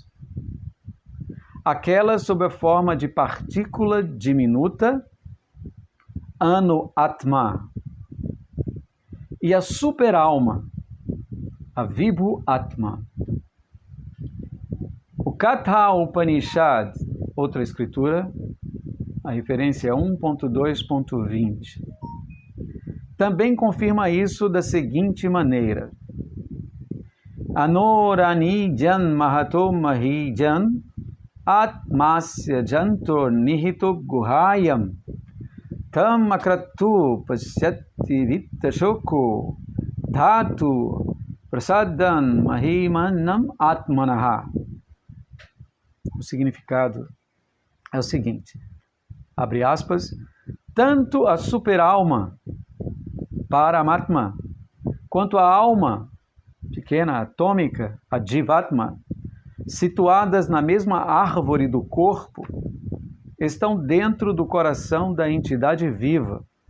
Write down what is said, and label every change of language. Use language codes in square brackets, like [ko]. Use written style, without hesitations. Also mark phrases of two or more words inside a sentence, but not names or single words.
[pt] Aquela sob a forma de partícula diminuta, Anu-Atma, e a superalma, a Vibhu-Atma. O Katha Upanishad, outra escritura, a referência é 1.2.20, também confirma isso da seguinte maneira: [sa] अणोरणि जन् महतो महिजन् आत्मस्य जन्तोर् निहितो गुहायाम् तम् अक्रतु पश्यति वित्तशोको धातु प्रसादन् महिमानम् आत्मनः. [pt] O significado é o seguinte, abre aspas, tanto a superalma, Paramatma, quanto a alma pequena, atômica, a Jivatma, situadas na mesma árvore do corpo, estão dentro do coração da entidade viva.